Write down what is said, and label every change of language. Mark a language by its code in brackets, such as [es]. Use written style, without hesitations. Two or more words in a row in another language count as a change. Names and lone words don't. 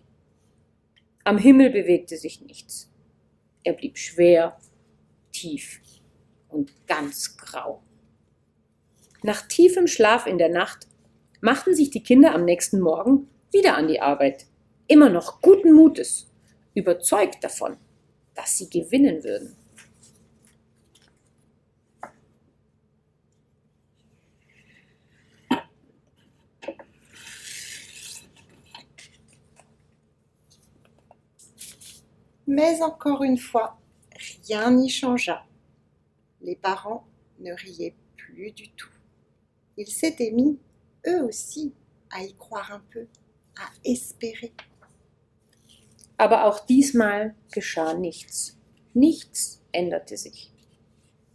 [de] Am Himmel bewegte sich nichts. Er blieb schwer, tief und ganz grau. Nach tiefem Schlaf in der Nacht machten sich die Kinder am nächsten Morgen wieder an die Arbeit, immer noch guten Mutes, überzeugt davon, dass sie gewinnen würden. [fr] Mais encore une fois, rien n'y changea. Les parents ne riaient plus du tout. Ils s'étaient mis, eux aussi, à y croire un peu, à espérer. [de] Aber auch diesmal geschah nichts. Nichts änderte sich.